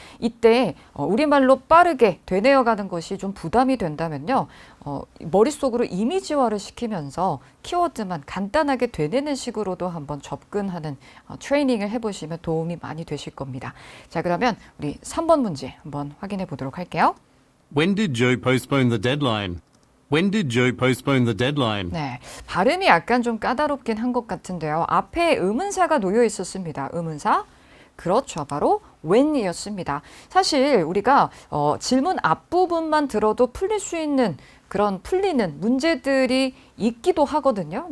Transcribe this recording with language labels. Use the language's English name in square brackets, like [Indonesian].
[Korean] 이때 우리말로 빠르게 되뇌어가는 것이 좀 부담이 된다면요. 머릿속으로 이미지화를 시키면서 키워드만 간단하게 되뇌는 식으로도 한번 접근하는 트레이닝을 해보시면 도움이 많이 되실 겁니다. 자, 그러면 우리 3번 문제 한번 확인해 보도록 할게요. [English] When did Joe postpone the deadline? When did Joe postpone the deadline? [Korean] 네, 발음이 약간 좀 까다롭긴 한 것 같은데요. 앞에 의문사가 놓여 있었습니다. 의문사. 그렇죠. 바로 when이었습니다. 사실 우리가 질문 앞부분만 들어도 풀릴 수 있는 그런 풀리는 문제들이 있기도 하거든요.